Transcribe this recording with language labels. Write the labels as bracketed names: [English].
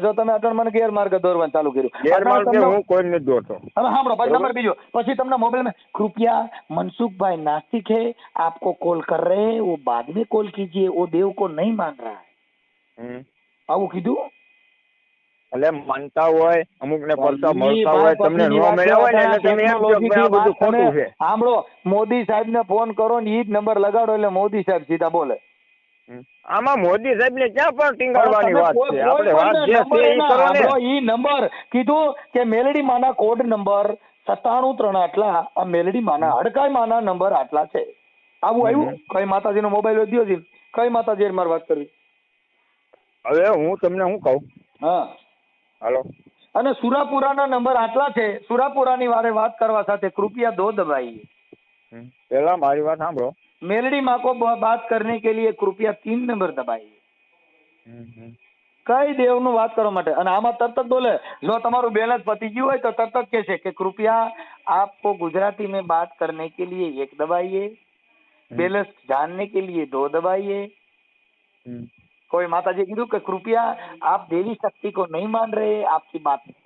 [Gujarati] જો તમે અટણ મને ગેરમાર્ગે દોરવાનું ચાલુ કર્યું. હું કોઈ નથી દોરતો. હવે સાંભળો પછી નંબર બીજો. પછી તમને મોબાઈલ [Hindi] में कृपया मनसुखभाई नास्तिक है आपको कॉल कर रहे हैं वो बाद में कॉल कीजिए वो देव को नहीं मान रहा है. [Gujarati] આવું કીધું? એટલે માનતા હોય અમુક ને પરસા મળતા હોય તમને ન મળ્યા હોય ને એટલે તમે એમ કહો કે આ બધું ખોટું છે. સાંભળો મોદી સાહેબ ને ફોન કરો ને ઈ જ નંબર લગાડો એટલે મોદી સાહેબ સીધા બોલે. આમાં મોદી સાહેબ ને ક્યાં પણ ટીંગાડવાની વાત છે? આપણે વાત જે છે ઈ કરો ને. ઈ નંબર કીધું કે મેલડી માના કોડ નંબર 9738 આટલા. આ મેલડી માના હડકાઈ માના નંબર આટલા છે. આવું આવ્યું? કઈ માતાજી નો મોબાઈલ વધ્યો છે? કઈ માતાજી મારે વાત કરવી? હવે હું તમને શું કહું? હા હાલો. અને સુરાપુરાના નંબર આટલા છે. સુરાપુરાની વારે વાત કરવા સાથે કૃપયા 2 દબાઈએ. પેલા મારી વાત સાંભળો. [Hindi] मेलडी माँ को बात करने के लिए कृपया 3 नंबर दबाइए. [Gujarati] કઈ દેવ નું વાત કરવા માટે? અને આમાં તરત જ બોલે જો તમારું બેલેન્સ પતી ગયું હોય તો તરત જ કહે છે કે કૃપયા [Hindi] आपको गुजराती में बात करने के लिए 1 दबाइए, बैलेंस जानने के लिए 2 दबाइए. कोई माता जी कीधु कि कृपया आप देवी शक्ति को नहीं मान रहे आपकी बात